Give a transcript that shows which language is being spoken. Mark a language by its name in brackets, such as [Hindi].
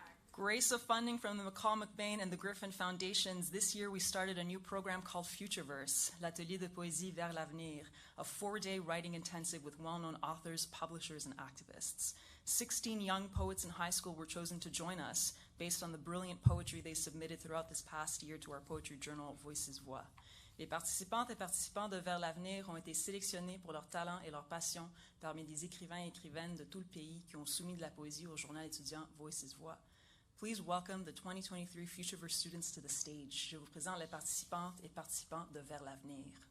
[English] Grace of funding from the McCall-McBain and the Griffin Foundations, this year we started a new program called Futureverse, l'atelier de poésie vers l'avenir, a 4-day writing intensive with well-known authors, publishers, and activists. 16 young poets in high school were chosen to join us based on the brilliant poetry they submitted throughout this past year to our poetry journal, voix. [French] Les participantes et participants de Vers l'avenir ont été sélectionnés pour leur talent et leur passion parmi des écrivains et écrivaines de tout le pays qui ont soumis de la poésie au journal étudiant Voix. [English] Please welcome the 2023 Futureverse students to the stage. [French] Je vous présente les participantes et participants de Vers l'avenir.